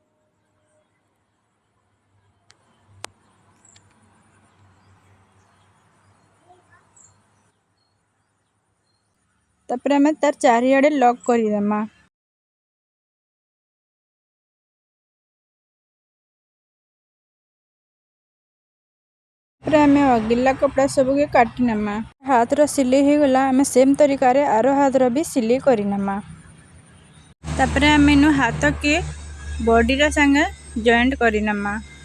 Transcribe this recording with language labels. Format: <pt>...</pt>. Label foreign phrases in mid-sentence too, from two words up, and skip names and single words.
<spv>तापर आमे तार चारियाडे लॉक करी देमा। तापर आमे अगला कपड़ा सब के काटी नमा। हाथ रो सिले हो गला आमे सेम तरीका रे आरो हाथ रो भी सिले करी नमा। तापर आमे नु हाथ के बॉडी रा संगे जॉइंट करी नमा।</spv>